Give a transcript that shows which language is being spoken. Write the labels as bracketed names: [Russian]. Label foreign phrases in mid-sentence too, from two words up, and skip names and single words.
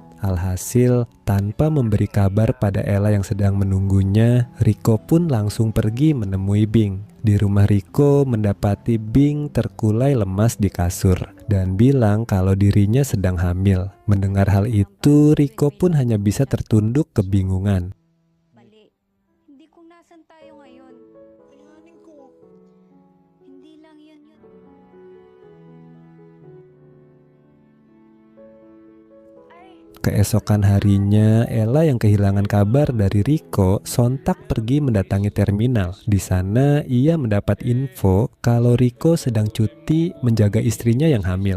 [Indonesian] Alhasil, tanpa memberi kabar pada Ella yang sedang menunggunya, Rico pun langsung pergi menemui Bing. Di rumah Rico mendapati Bing terkulai lemas di kasur dan bilang kalau dirinya sedang hamil. Mendengar hal itu, Rico pun hanya bisa tertunduk kebingungan. [Filipino] Mali. Hindi kung nasan tayo ngayon. Kayanin ko. Hindi lang yun. [Indonesian] Keesokan harinya, Ella yang kehilangan kabar dari Rico sontak pergi mendatangi terminal. Di sana, ia mendapat info kalau Rico sedang cuti menjaga istrinya yang hamil.